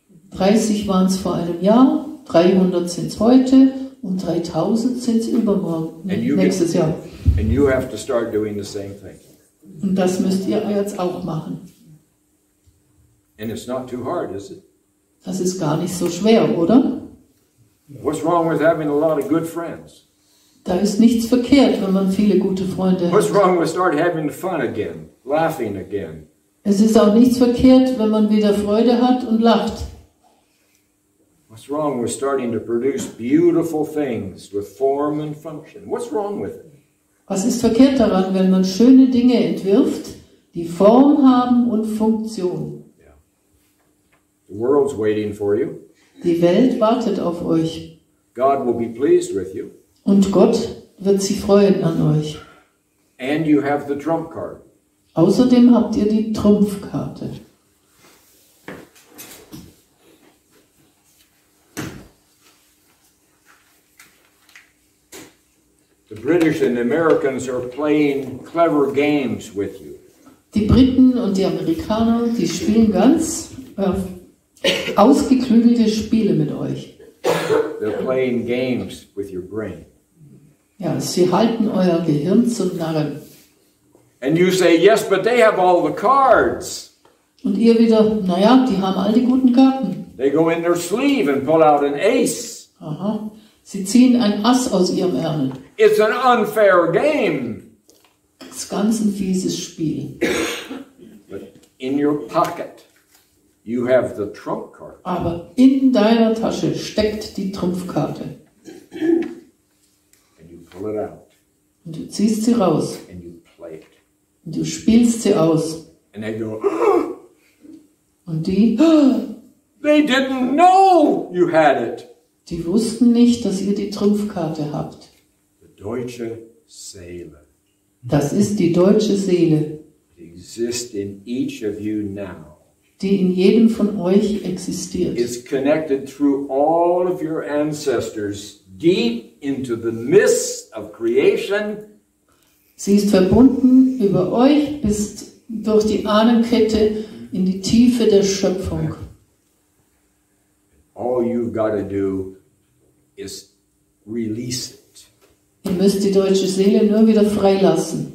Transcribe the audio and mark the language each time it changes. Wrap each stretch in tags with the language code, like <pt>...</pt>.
<de>30 waren es vor einem Jahr, 300 sind es heute und 3000 sind es übermorgen, nächstes Jahr.</de> <en>And you have to start doing the same thing.</en> <de>Und das müsst ihr jetzt auch machen.</de> <en>And it's not too hard, is it?</en> <de>Das ist gar nicht so schwer, oder?</de> <en>What's wrong with having a lot of good friends?</en> <de>Da ist nichts verkehrt, wenn man viele gute Freunde</de> <en>What's</en> <de>hat.</de> <en>wrong with start having fun again, laughing again?</en> <de>Es ist auch nichts verkehrt, wenn man wieder Freude hat und lacht.</de> <en>What's wrong with starting to produce beautiful things with form and function? What's wrong with it?</en> <de>Was ist verkehrt daran, wenn man schöne Dinge entwirft, die Form haben und Funktion? Yeah.</de> <en>The world's waiting for you.</en> <de>Die Welt wartet auf euch.</de> <en>God will be pleased with you.</en> <de>Und Gott wird sich freuen an euch.</de> <en>And you have the trump card.</en> <de>Außerdem habt ihr die Trumpfkarte.</de> <en>The British and the Americans are playing clever games with you.</en> <de>Die Briten und die Amerikaner, die spielen ganz ausgeklügelte Spiele mit euch.</de> <en>They're playing games with your brain.</en> <de>Ja, sie halten euer Gehirn zum Narren.</de> <en>And you say, yes, but they have all the cards.</en> <de>Und ihr wieder, naja, die haben all die guten Karten.</de> <en>They go in their sleeve and pull out an ace. Aha.</en> <de>Sie ziehen ein Ass aus ihrem Ärmel.</de> <en>It's an unfair game.</en> <de>Das ist ganz ein fieses Spiel.</de> <en>But in your pocket, you have the trump card.</en> <de>Aber in deiner Tasche steckt die Trumpfkarte.</de> <en>And you pull it out.</en> <de>Und du ziehst sie raus.</de> <en>And you play it.</en> <de>Und du spielst sie aus.</de> <en>And they go,</en> <de>Und die</de> <en>they didn't know you had it.</en> <de>Die wussten nicht, dass ihr die Trumpfkarte habt.</de> <en>The deutsche Seele.</en> <de>Das ist die deutsche Seele,</de> <en>It exists in each of you now.</en> <de>die in jedem von euch existiert.</de> <en>It's connected through all of your ancestors deep into the midst of creation.</en> <de>Sie ist verbunden über euch bis durch die Ahnenkette in die Tiefe der Schöpfung.</de> <en>All you've got to do is release it.</en> <de>Ihr müsst die deutsche Seele nur wieder freilassen.</de>